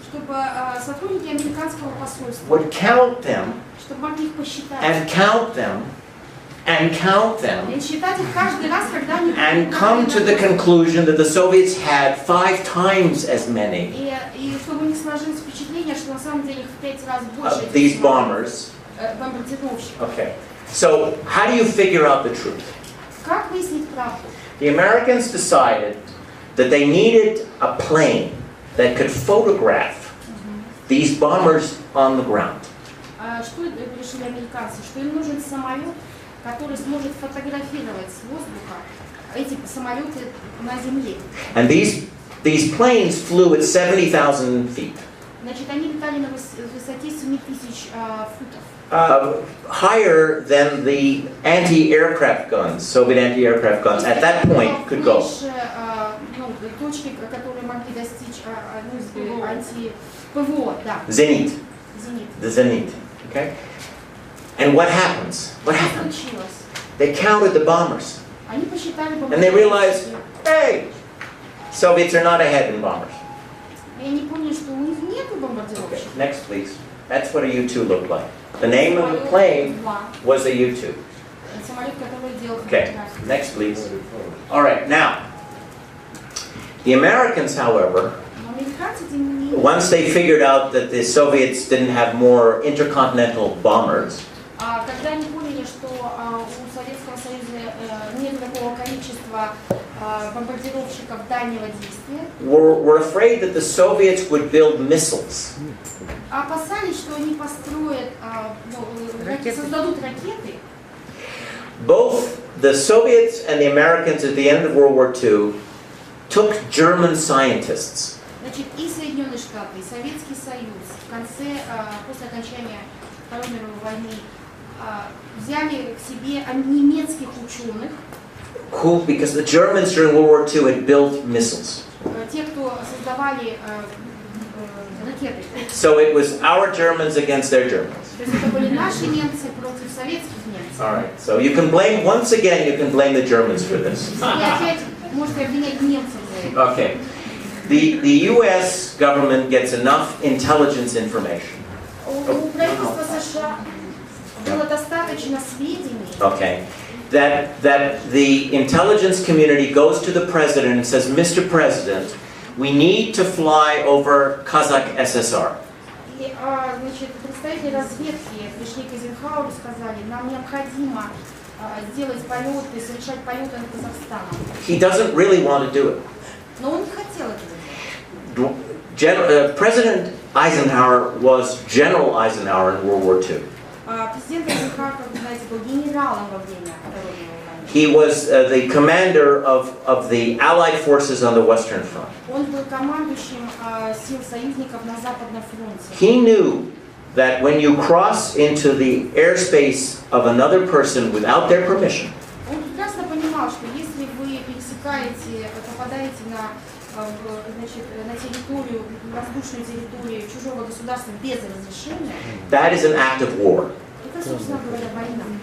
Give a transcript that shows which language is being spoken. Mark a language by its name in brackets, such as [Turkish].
[Russian] чтобы сотрудники американского посольства, [English] would count them [Russian] чтобы могли их посчитать. [English] and count them and count them [Russian] И считать их каждый раз, когда они [English] and come to the conclusion that the Soviets had 5 times as many [Russian] И чтобы у них сложилось впечатление, что на самом деле их в 5 раз больше [English] of these bombers. [Russian] бомбардировщиков. [English] Okay, so how do you figure out the truth? [Russian] Как выяснить правду? [English] The Americans decided that they needed a plane that could photograph these bombers on the ground. [Russian] Что решили американцы? Что им нужен самолет, который сможет фотографировать с воздуха эти самолеты на земле. [English] And these planes flew at 70,000 feet. [Russian] Значит, они летали на высоте 7000 футов. [English] Higher than the anti-aircraft guns, Soviet anti-aircraft guns, at that point could go. [Russian] Выше, точки, которые могли достичь анти-ПВО, да. [English] Zenit. [Russian] Зенит. [English] The Zenit. Okay? And what happens? What [Russian] Что [English] happened? [Russian] случилось? [English] They counted the bombers. [Russian] Они посчитали [English] And they realized, hey, Soviets are not ahead in bombers. [Russian] И они поняли, что у них нет бомбардировщиков. [English] Next, please. That's what a U-2 looked like. The name of the plane was a U-2. [Russian] Самолет, который делал [English] Okay, [Russian] фотографии. [English] next, please. All right, now, the Americans, however, [Russian] Но американцы, тем не менее, [English] once they figured out that the Soviets didn't have more intercontinental bombers, [Russian] когда они поняли, что у Советского Союза нет такого количества бомбардировщиков дальнего действия, [English] were afraid that the Soviets would build missiles. [Russian] опасались, что они построят, создадут ракеты. [English] Both the Soviets and the Americans at the end of World War II took German scientists [Russian] Значит, и Соединенные Штаты, и Советский Союз в конце, после окончания Второй мировой войны, взяли к себе немецких ученых, [English] who, because the Germans during World War II had built missiles. [Russian] те, кто создавали сбивали ракеты. [English] So it was our Germans against their Germans. [Russian] То есть это были наши немцы против советских немцев. [English] All right. So you can blame, once again, you can blame the Germans for this. [Russian] И опять можете обвинять немцев за это. [English] Okay. The U.S. government gets enough intelligence information. [Russian] У правительства США было достаточно сведений. [English] Okay. That the intelligence community goes to the president and says, Mr. President, we need to fly over Kazakh SSR. [Russian] И, значит, представители разведки пришли к Эйзенхауэру и сказали, нам необходимо сделать полеты, совершать полеты над Казахстаном. [English] He doesn't really want to do it. [Russian] Но он не хотел этого делать. [English] President Eisenhower was General Eisenhower in World War II. [Russian] Президент Эйзенхауэр, как вы знаете, был генералом во время Второй мировой войны. [English] He was the commander of the Allied forces on the Western Front. [Russian] Он был командующим сил союзников на Западном фронте. [English] He knew that when you cross into the airspace of another person without their permission, [Russian] Он прекрасно понимал, что если вы пересекаете, попадаете на территорию, воздушную территорию чужого государства без разрешения, [English] that is an act of war. [Russian] это, собственно говоря, война.